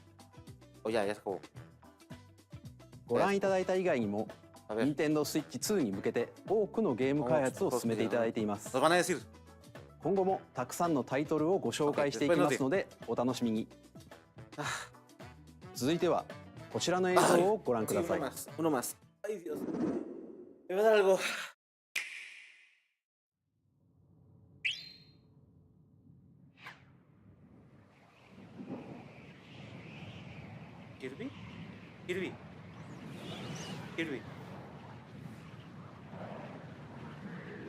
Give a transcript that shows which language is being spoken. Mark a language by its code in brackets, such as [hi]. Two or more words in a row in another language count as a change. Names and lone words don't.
[ja] ご覧いただいた以外にも、Nintendo Switch 2に向けて多くのゲーム開発を進めていただいています。今後もたくさんのタイトルをご紹介していきますので、お楽しみに。続いてはこちらの映像をご覧ください。 [es] Uno más. Ay, Dios. Me va a dar algo. ¿Kirby? Kirby. Kirby.